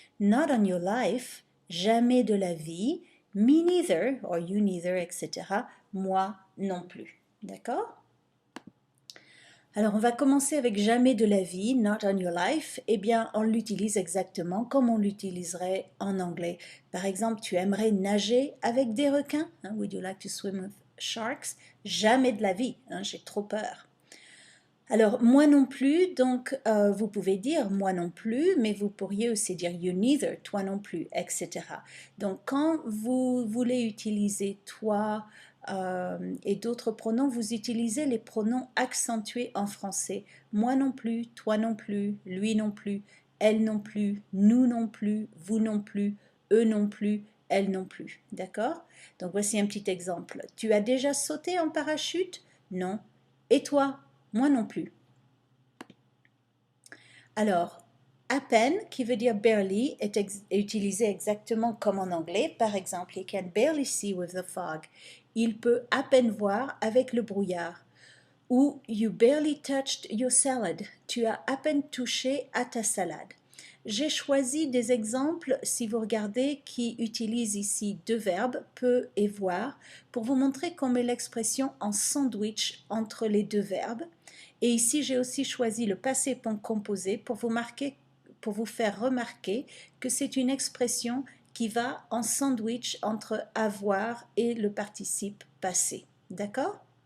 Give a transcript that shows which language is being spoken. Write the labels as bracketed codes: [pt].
[en] Not on your life, [fr] jamais de la vie. [en] Me neither, or you neither, etc. [fr] Moi non plus. D'accord? Alors, on va commencer avec jamais de la vie, [en] not on your life. [fr] Eh bien, on l'utilise exactement comme on l'utiliserait en anglais. Par exemple, tu aimerais nager avec des requins? [en] Would you like to swim with sharks? [fr] Jamais de la vie, j'ai trop peur. Alors, moi non plus, donc vous pouvez dire moi non plus, mais vous pourriez aussi dire [en] you neither, [fr] toi non plus, etc. Donc, quand vous voulez utiliser toi et d'autres pronoms, vous utilisez les pronoms accentués en français. Moi non plus, toi non plus, lui non plus, elle non plus, nous non plus, vous non plus, eux non plus, elle non plus. D'accord? Donc, voici un petit exemple. Tu as déjà sauté en parachute? Non. Et toi? Moi non plus. Alors, à peine, qui veut dire barely, est utilisé exactement comme en anglais. Par exemple, [en] he can barely see with the fog. [fr] Il peut à peine voir avec le brouillard. Ou [en] you barely touched your salad. [fr] Tu as à peine touché à ta salade. J'ai choisi des exemples, si vous regardez, qui utilisent ici deux verbes, peut et voir, pour vous montrer qu'on met l'expression en sandwich entre les deux verbes. Et ici, j'ai aussi choisi le passé composé pour vous faire remarquer que c'est une expression qui va en sandwich entre avoir et le participe passé. D'accord?